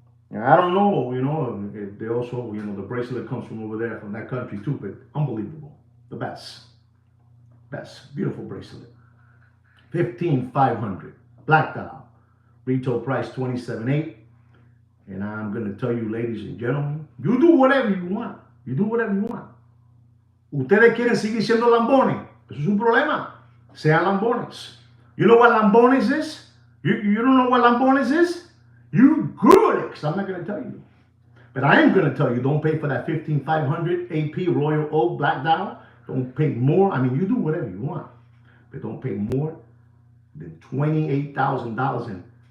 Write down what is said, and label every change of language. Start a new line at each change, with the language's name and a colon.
English: And I don't know, you know, they also, you know, the bracelet comes from over there, from that country too, but unbelievable. The best. Best. Beautiful bracelet. 15,500. Black dial. Retail price 27,800. And I'm going to tell you, ladies and gentlemen, you do whatever you want. You do whatever you want.
Spanish: Ustedes quieren seguir siendo lambones. Eso es un problema. Sean lambones.
English: You know what lambones is? You don't know what lambones is? You Google it, because I'm not going to tell you. But I am going to tell you, don't pay for that 15,500 AP Royal Oak Black Dial. Don't pay more. I mean, you do whatever you want. But don't pay more than $28,000 in.